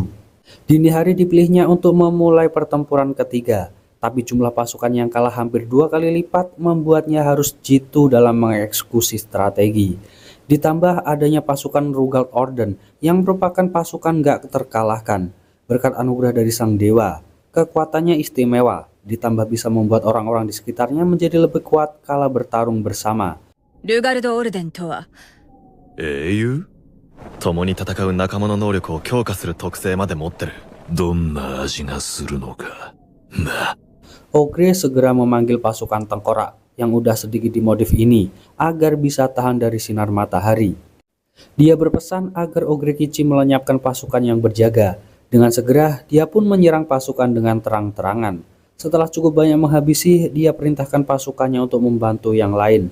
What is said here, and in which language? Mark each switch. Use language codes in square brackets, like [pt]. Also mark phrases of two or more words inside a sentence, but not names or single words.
[id] Dini hari dipilihnya untuk memulai pertempuran ketiga, tapi jumlah pasukan yang kalah hampir 2 kali lipat membuatnya harus jitu dalam mengeksekusi strategi. Ditambah adanya pasukan Rugald Orden yang merupakan pasukan gak terkalahkan. Berkat anugerah dari sang dewa, kekuatannya istimewa, ditambah bisa membuat orang-orang di sekitarnya menjadi lebih kuat kala bertarung bersama. [ja] Rugald Orden とは英雄？共に戦う仲間の能力を強化する特性まで持ってる。どんな味がするのかな。 [id] Ogre segera memanggil pasukan tengkorak yang udah sedikit dimodif ini agar bisa tahan dari sinar matahari. Dia berpesan agar Ogre Kici melenyapkan pasukan yang berjaga. Dengan segera dia pun menyerang pasukan dengan terang-terangan. Setelah cukup banyak menghabisi, dia perintahkan pasukannya untuk membantu yang lain.